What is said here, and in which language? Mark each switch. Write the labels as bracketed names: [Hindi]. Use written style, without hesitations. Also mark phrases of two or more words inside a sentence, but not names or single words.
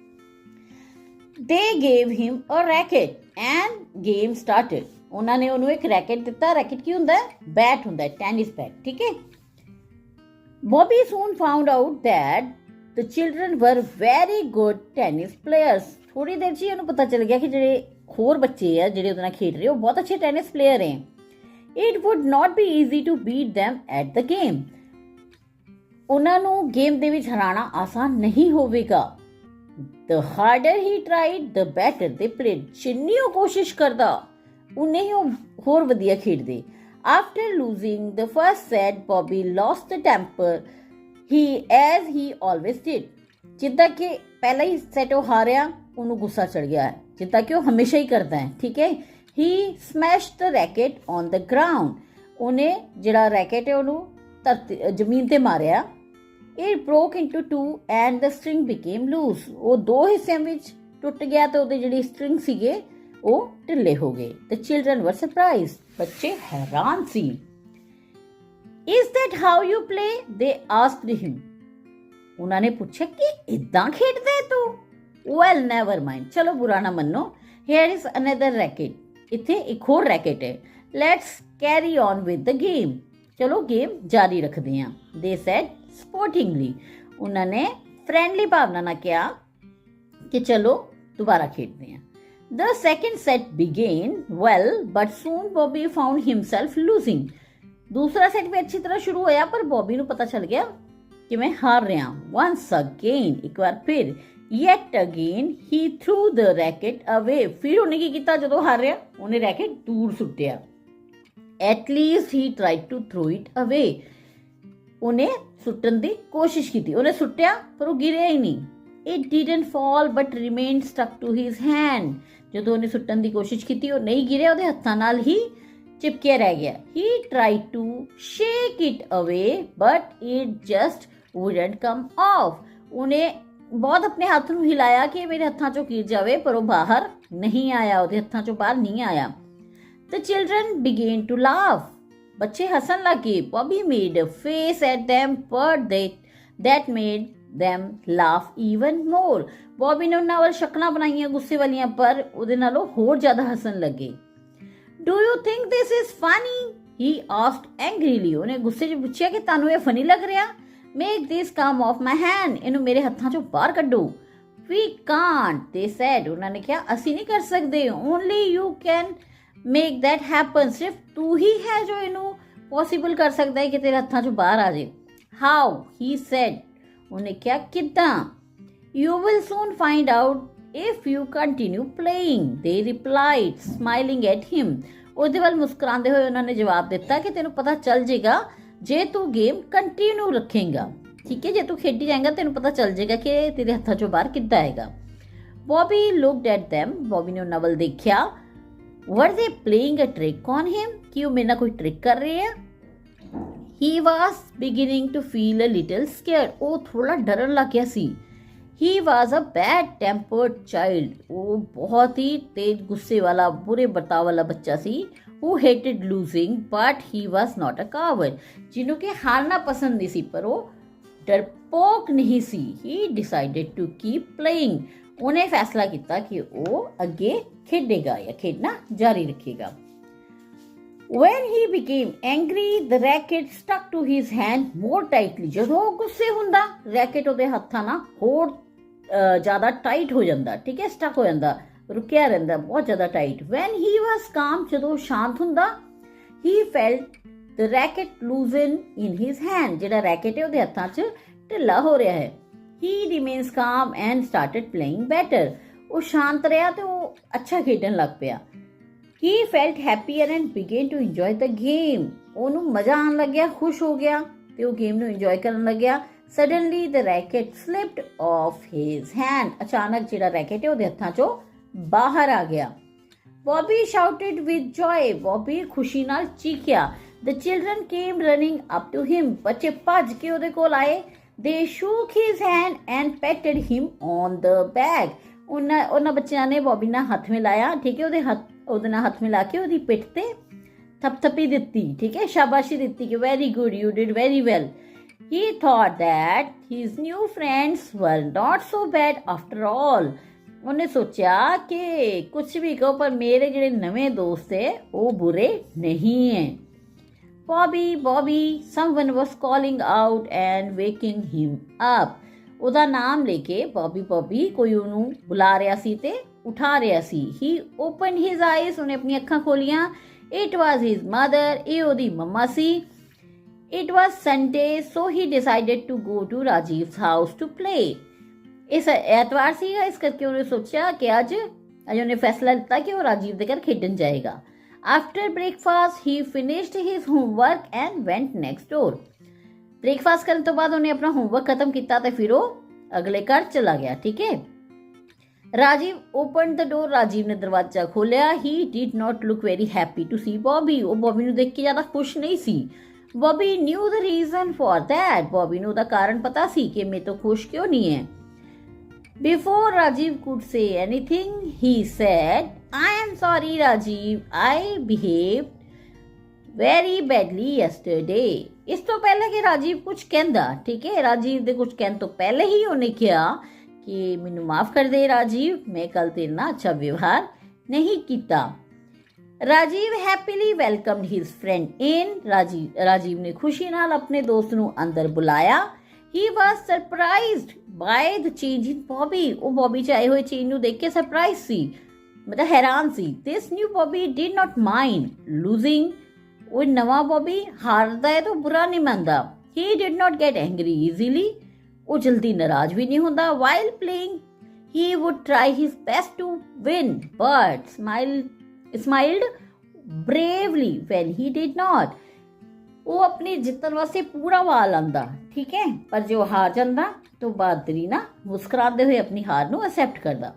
[English] They gave him a racket and game started. [Punjabi] ਉਹਨਾਂ ਨੇ ਉਹਨੂੰ ਇੱਕ ਰੈਕਟ ਦਿੱਤਾ. ਰੈਕਟ ਕੀ ਹੁੰਦਾ ਹੈ? ਬੈਟ ਹੁੰਦਾ ਹੈ, [English] tennis bat. [Punjabi] ਠੀਕ ਹੈ. [English] Bobby soon found out that the children were very good tennis players. [Punjabi] ਥੋੜੀ ਦੇਰ 'ਚ ਹੀ ਉਹਨੂੰ ਪਤਾ ਚੱਲ ਗਿਆ ਕਿ ਜਿਹੜੇ ਹੋਰ ਬੱਚੇ ਆ ਜਿਹੜੇ ਉਹਦੇ ਨਾਲ ਖੇਡ ਰਹੇ ਉਹ ਬਹੁਤ ਅੱਛੇ [English] tennis player [Punjabi] ਹੈ. [English] It would not be easy to beat them at the game. [Punjabi] ਉਹਨਾਂ ਨੂੰ ਗੇਮ ਦੇ ਵਿੱਚ ਹਰਾਣਾ ਆਸਾਨ ਨਹੀਂ ਹੋਵੇਗਾ। [English] The harder he tried, the better they played. [Punjabi] ਜਿੰਨੀ ਉਹ ਕੋਸ਼ਿਸ਼ ਕਰਦਾ ਉਨੇ ਹੀ ਉਹ ਹੋਰ ਵਧੀਆ ਖੇਡਦੇ। [English] After losing the first set, Bobby lost the temper, as he always did. [Punjabi] ਜਿੱਦਾਂ ਕਿ ਪਹਿਲਾ ਹੀ ਸੈਟ ਉਹ ਹਾਰਿਆ, ਉਹਨੂੰ ਗੁੱਸਾ ਚੜ ਗਿਆ ਹੈ, ਜਿੱਦਾਂ ਕਿ ਉਹ ਹਮੇਸ਼ਾ ਹੀ ਕਰਦਾ ਹੈ, ਠੀਕ ਹੈ। [English] He smashed the racket on the ground. [Punjabi] ਉਹਨੇ ਜਿਹੜਾ ਰੈਕਟ ਹੈ ਉਹਨੂੰ ਜ਼ਮੀਨ ਤੇ ਮਾਰਿਆ। [English] It broke into two and the string became loose. [Punjabi] ਉਹ ਦੋ ਹਿੱਸਿਆਂ ਵਿੱਚ ਟੁੱਟ ਗਿਆ ਤੇ ਉਹਦੇ ਜਿਹੜੇ ਸਟ੍ਰਿੰਗ ਸੀਗੇ ਉਹ ਢਿੱਲੇ ਹੋ ਗਏ। [English] The children were surprised. [Punjabi] ਬੱਚੇ ਹੈਰਾਨ ਸੀ। [English] Is that how you play? They asked him. [Punjabi] ਉਹਨਾਂ ਨੇ ਪੁੱਛਿਆ ਕਿ ਇਦਾਂ ਖੇਡਦਾ ਹੈ ਤੂੰ? [English] Well, never mind. [Punjabi] ਚਲੋ ਬੁਰਾ ਨਾ ਮੰਨੋ। [English] Here is another racket. [Punjabi] ਇੱਥੇ ਇੱਕ ਹੋਰ ਰੈਕਟ ਹੈ। [English] Let's carry on with the game. [Punjabi] ਚਲੋ ਗੇਮ ਜਾਰੀ ਰੱਖਦੇ ਹਾਂ। [English] They said sportingly. [Punjabi] ਉਹਨਾਂ ਨੇ ਫ੍ਰੈਂਡਲੀ ਭਾਵਨਾ ਨਾਲ ਕਿਹਾ ਕਿ ਚਲੋ ਦੁਬਾਰਾ ਖੇਡਦੇ ਹਾਂ। [English] The second set began well, but soon Bobby found himself losing. [Punjabi] ਦੂਸਰਾ ਸੈਟ ਵੀ ਅੱਛੀ ਤਰ੍ਹਾਂ ਸ਼ੁਰੂ ਹੋਇਆ, ਪਰ ਬੌਬੀ ਨੂੰ ਪਤਾ ਚੱਲ ਗਿਆ ਕਿ ਮੈਂ ਹਾਰ ਰਿਹਾ। [English] Once again, [Punjabi] ਇੱਕ ਵਾਰ ਫਿਰ, [English] yet again he threw the racket away. [Punjabi] ਫਿਰ ਉਹਨੇ ਕੀ ਕੀਤਾ? ਜਦੋਂ ਹਾਰ ਰਿਹਾ ਉਹਨੇ ਰੈਕਟ ਦੂਰ ਸੁੱਟਿਆ। [English] At least he tried to throw it away. [Punjabi] ਉਹਨੇ ਸੁੱਟਣ ਦੀ ਕੋਸ਼ਿਸ਼ ਕੀਤੀ, ਉਹਨੇ ਸੁੱਟਿਆ ਪਰ ਉਹ ਗਿਰਿਆ ਹੀ ਨਹੀਂ। [English] It didn't fall but remained stuck to his hand. [Punjabi] ਜਦੋਂ ਉਹਨੇ ਸੁੱਟਣ ਦੀ ਕੋਸ਼ਿਸ਼ ਕੀਤੀ ਉਹ ਨਹੀਂ ਗਿਰਿਆ, ਉਹਦੇ ਹੱਥਾਂ ਨਾਲ ਹੀ ਚਿਪਕਿਆ ਰਹਿ ਗਿਆ। [English] He tried to shake it away but it just wouldn't come off. [Punjabi] ਉਹਨੇ ਬਹੁਤ ਆਪਣੇ ਹੱਥ ਨੂੰ ਹਿਲਾਇਆ ਕਿ ਮੇਰੇ ਹੱਥਾਂ ਚੋਂ ਗਿਰ ਜਾਵੇ, ਪਰ ਉਹ ਬਾਹਰ ਨਹੀਂ ਆਇਆ, ਉਹਦੇ ਹੱਥਾਂ ਚੋਂ ਬਾਹਰ ਨਹੀਂ ਆਇਆ। [English] The children began to laugh. [Punjabi] ਬੱਚੇ ਹੱਸਣ ਲੱਗੇ। [English] Bobby made a face at them, but that made them laugh even more. [Punjabi] Bobby ਨੇ ਉਹਨਾਂ ਵੱਲ ਸ਼ਕਲਾਂ ਬਣਾਈਆਂ ਗੁੱਸੇ ਵਾਲੀਆਂ, ਪਰ ਉਹਦੇ ਨਾਲੋਂ ਹੋਰ ਜ਼ਿਆਦਾ ਹੱਸਣ ਲੱਗੇ। [English] Do you think this is funny? He asked angrily. [Punjabi] ਉਹਨੇ ਗੁੱਸੇ 'ਚ ਪੁੱਛਿਆ ਕਿ ਤੁਹਾਨੂੰ ਇਹ ਫਨੀ ਲੱਗ ਰਿਹਾ? [English] Make this come off my hand. [Punjabi] ਇਹਨੂੰ ਮੇਰੇ ਹੱਥਾਂ 'ਚੋਂ ਬਾਹਰ ਕੱਢੋ। [English] We can't, they said. [Punjabi] ਉਹਨਾਂ ਨੇ ਕਿਹਾ ਅਸੀਂ ਨਹੀਂ ਕਰ ਸਕਦੇ। [English] Only you can make that happen. [Punjabi] ਸਿਰਫ ਤੂੰ ਹੀ ਹੈ ਜੋ ਇਹਨੂੰ ਪੋਸੀਬਲ ਕਰ ਸਕਦਾ ਹੈ ਕਿ ਤੇਰੇ ਹੱਥਾਂ 'ਚੋਂ ਬਾਹਰ ਆ ਜਾਏ। [English] How? He said. [Punjabi] ਉਹਨੇ ਕਿਹਾ ਕਿੱਦਾਂ? [English] You will soon find out if you continue playing, they replied, smiling at him. [Punjabi] ਉਹਦੇ ਵੱਲ ਮੁਸਕਰਾਉਂਦੇ ਹੋਏ ਉਹਨਾਂ ਨੇ ਜਵਾਬ ਦਿੱਤਾ ਕਿ ਤੈਨੂੰ ਪਤਾ ਚੱਲ ਜਾਏਗਾ ਜੇ ਤੂੰ [English] game continue [Punjabi] ਰੱਖੇਂਗਾ, ਠੀਕ ਹੈ। ਜੇ ਤੂੰ ਖੇਡੀ ਜਾਏਗਾ ਤੈਨੂੰ ਪਤਾ ਚੱਲ ਜਾਏਗਾ ਕਿ ਤੇਰੇ ਹੱਥਾਂ 'ਚੋਂ ਬਾਹਰ ਕਿੱਦਾਂ ਆਏਗਾ। [English] Bobby looked at them. [Punjabi] Bobby ਨੇ ਉਹਨਾਂ ਵੱਲ ਦੇਖਿਆ। [English] Were they playing a trick on him? [Punjabi] ਕਿ ਉਹ ਮੇਰੇ ਨਾਲ ਕੋਈ ਟ੍ਰਿਕ ਕਰ ਰਹੇ ਆ? [English] He was beginning to feel a little scared. [Punjabi] ਉਹ ਥੋੜਾ ਡਰਨ ਲੱਗ ਗਿਆ ਸੀ। [English] He was a bad-tempered child. [Punjabi] ਉਹ ਬਹੁਤ ਹੀ ਤੇਜ਼ ਗੁੱਸੇ ਵਾਲਾ, ਬੁਰੇ ਬਰਤਾਵ ਵਾਲਾ ਬੱਚਾ ਸੀ। [English] Who hated losing, but he was not a coward. [Punjabi] ਜਿਹਨੂੰ ਕਿ ਹਾਰਨਾ ਪਸੰਦ ਨਹੀਂ ਸੀ, ਪਰ ਉਹ ਡਰਪੋਕ ਨਹੀਂ ਸੀ। [English] He decided to keep playing. [Punjabi] ਉਹਨੇ ਫੈਸਲਾ ਕੀਤਾ ਕਿ ਉਹ ਅੱਗੇ ਖੇਡੇਗਾ ਜਾਂ ਖੇਡਣਾ ਜਾਰੀ ਰੱਖੇਗਾ। [English] When he became angry, the racket stuck to his hand more tightly. [Punjabi] ਜਦੋਂ ਉਹ ਗੁੱਸੇ ਹੁੰਦਾ, ਰੈਕਟ ਉਹਦੇ ਹੱਥਾਂ ਨਾਲ ਹੋਰ ਜ਼ਿਆਦਾ ਟਾਈਟ ਹੋ ਜਾਂਦਾ, ਠੀਕ ਹੈ, ਸਟਕ ਹੋ ਜਾਂਦਾ, ਰੁਕਿਆ ਰਹਿੰਦਾ, ਬਹੁਤ ਜ਼ਿਆਦਾ ਟਾਈਟ। [English] When he was calm, [Punjabi] ਜਦੋਂ ਸ਼ਾਂਤ ਹੁੰਦਾ, [English] he felt the racket loosen in his hand. [Punjabi] ਜਿਹੜਾ ਰੈਕਟ ਹੈ ਉਹਦੇ ਹੱਥਾਂ 'ਚ ਢਿੱਲਾ ਹੋ ਰਿਹਾ ਹੈ। [English] He remains calm and started playing better. [Punjabi] ਉਹ ਸ਼ਾਂਤ ਰਿਹਾ ਤੇ ਉਹ ਅੱਛਾ ਖੇਡਣ ਲੱਗ ਪਿਆ। [English] He felt happier and began to enjoy the game. [Punjabi] ਉਹਨੂੰ ਮਜ਼ਾ ਆਉਣ ਲੱਗਿਆ, ਖੁਸ਼ ਹੋ ਗਿਆ ਤੇ ਉਹ ਗੇਮ ਨੂੰ ਇੰਜੋਏ ਕਰਨ ਲੱਗਿਆ। [English] Suddenly the racket slipped off his hand. [Punjabi] ਅਚਾਨਕ ਜਿਹੜਾ ਰੈਕਟ ਹੈ ਉਹਦੇ ਹੱਥਾਂ 'ਚੋਂ ਬਾਹਰ ਆ ਗਿਆ। [English] Bobby shouted with joy. [Punjabi] Bobby ਖੁਸ਼ੀ ਨਾਲ ਚੀਖਿਆ। [English] The children came running up to him. [Punjabi] ਬੱਚੇ ਭੱਜ ਕੇ ਉਹਦੇ ਕੋਲ ਆਏ। [English] They shook his hand and patted him on the back. [Punjabi] ਉਹਨਾਂ ਬੱਚਿਆਂ ਨੇ ਬੌਬੀ ਨਾਲ ਹੱਥ ਮਿਲਾਇਆ, ਠੀਕ ਹੈ, ਉਹਦੇ ਨਾਲ ਹੱਥ ਮਿਲਾ ਕੇ ਉਹਦੀ ਪਿੱਠ ਤੇ ਥਪਥਪੀ ਦਿੱਤੀ, ਠੀਕ ਹੈ, ਸ਼ਾਬਾਸ਼ੀ ਦਿੱਤੀ ਕਿ [English] very good, you did very well. He thought that his new friends were not so bad after all. [Punjabi] ਉਹਨੇ ਸੋਚਿਆ ਕਿ ਕੁਛ ਵੀ ਕਹੋ ਪਰ ਮੇਰੇ ਜਿਹੜੇ ਨਵੇਂ ਦੋਸਤ ਹੈ ਉਹ ਬੁਰੇ ਨਹੀਂ ਹੈ। [English] Bobby, Bobby, someone was calling out and waking him up. [Punjabi] ਉਹਦਾ ਨਾਮ ਲੈ ਕੇ ਬੌਬੀ ਬੌਬੀ ਕੋਈ ਉਹਨੂੰ ਬੁਲਾ ਰਿਹਾ ਸੀ ਤੇ ਉਠਾ ਰਿਹਾ ਸੀ। [English] He opened his eyes. [Punjabi] ਉਹਨੇ ਆਪਣੀਆਂ ਅੱਖਾਂ ਖੋਲੀਆਂ। [English] It was his mother, [Punjabi] ਇਹ ਉਹਦੀ ਮੰਮਾ ਸੀ। [English] It was Sunday, so he decided to go to Rajiv's house to play. [Punjabi] ਇਸ ਐਤਵਾਰ ਸੀਗਾ, ਇਸ ਕਰਕੇ ਉਹਨੇ ਸੋਚਿਆ ਕਿ ਅੱਜ ਉਹਨੇ ਫੈਸਲਾ ਲਿੱਤਾ ਕਿ ਉਹ ਰਾਜੀਵ ਦੇ ਘਰ ਖੇਡਣ ਜਾਏਗਾ। [English] After breakfast, he finished his homework and went next door. [Punjabi] ਬ੍ਰੇਕਫਾਸਟ ਕਰਨ ਤੋਂ ਬਾਅਦ ਉਹਨੇ ਆਪਣਾ ਹੋਮਵਰਕ ਖਤਮ ਕੀਤਾ ਤੇ ਫਿਰ ਉਹ ਅਗਲੇ ਘਰ ਚਲਾ ਗਿਆ। ਠੀਕ ਹੈ। [English] Rajiv open the door, [Punjabi] ਰਾਜੀਵ ਨੇ ਦਰਵਾਜ਼ਾ ਖੋਲਿਆ। [English] he did not look very happy to see Bobby, [Punjabi] ਉਹ ਬੌਬੀ ਨੂੰ ਦੇਖ ਕੇ ਜ਼ਿਆਦਾ ਖੁਸ਼ ਨਹੀਂ ਸੀ। [English] Bobby knew the reason for that, [Punjabi] ਬੌਬੀ ਨੂੰ ਉਹਦਾ ਕਾਰਨ ਪਤਾ ਸੀ ਕਿ ਮੈਂ ਤਾਂ ਖੁਸ਼ ਕਿਉਂ ਨਹੀਂ ਹੈ। [English] Before Rajiv could say anything, he said, I am sorry, Rajiv. I behaved very badly yesterday. [Punjabi] ਇਸ ਤੋਂ ਪਹਿਲੇ ਕਿ ਰਾਜੀਵ ਕੁਝ ਕਹਿੰਦਾ, ਠੀਕ ਹੈ, ਰਾਜੀਵ ਦੇ ਕੁਝ ਕਹਿਣ ਤੋਂ ਪਹਿਲੇ ਹੀ ਉਹਨੇ ਕਿਹਾ ਕਿ ਮੈਨੂੰ ਮਾਫ ਕਰ ਦੇ ਰਾਜੀਵ, ਮੈਂ ਕੱਲ ਤੇਰੇ ਨਾਲ ਅੱਛਾ ਵਿਵਹਾਰ ਨਹੀਂ ਕੀਤਾ। [English] Rajiv happily welcomed his friend in, [Punjabi] ਰਾਜੀਵ ਨੇ ਖੁਸ਼ੀ ਨਾਲ ਆਪਣੇ ਦੋਸਤ ਨੂੰ ਅੰਦਰ ਬੁਲਾਇਆ। [English] He was surprised by the change in Bobby. [Punjabi] ਉਹ ਬੌਬੀ 'ਚ ਆਏ ਹੋਏ ਚੇਂਜ ਨੂੰ ਦੇਖ ਕੇ ਸਰਪ੍ਰਾਈਜ਼ ਸੀ, ਮਤਲਬ ਹੈਰਾਨ ਸੀ। [English] This new Bobby did not mind losing. [Punjabi] ਉਹ ਨਵਾਂ ਬੌਬੀ ਹਾਰਦਾ ਹੈ ਤਾਂ ਬੁਰਾ ਨਹੀਂ ਮੰਨਦਾ। [English] He did not get angry easily. [Punjabi] ਉਹ ਜਲਦੀ ਨਾਰਾਜ਼ ਵੀ ਨਹੀਂ ਹੁੰਦਾ। [English] While playing, he would try his best to win, but smiled bravely when he did not. [Punjabi] ਉਹ ਆਪਣੀ ਜਿੱਤਣ ਵਾਸਤੇ ਪੂਰਾ ਵਾਲ ਆਂਦਾ, ਠੀਕ ਹੈ, ਪਰ ਜੇ ਉਹ ਹਾਰ ਜਾਂਦਾ ਤਾਂ ਬਹਾਦਰੀ ਨਾ ਮੁਸਕਰਾਉਂਦੇ ਹੋਏ ਆਪਣੀ ਹਾਰ ਨੂੰ ਐਕਸੈਪਟ ਕਰਦਾ।